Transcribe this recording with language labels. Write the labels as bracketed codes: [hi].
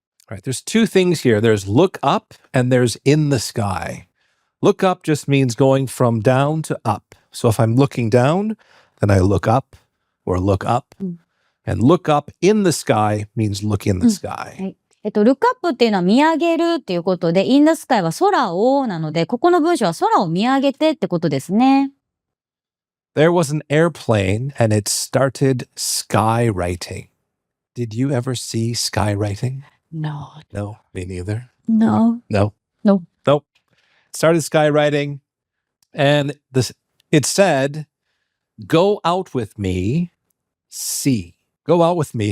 [en] All right, there's two things here. There's look up and there's in the sky. Look up just means going from down to up. So if I'm looking down, then I look up or look up. And look up in the sky means look in the sky. [ja] はい。 look up っていうのは見上げるっていうことで、in the sky は空をなので、ここの文章は空を見上げてってことですね。 [en] There was an airplane and it started skywriting. Did you ever see skywriting? No. No, me neither. No. No. No. Nope. It started skywriting and it said, go out with me, see. Go out with me.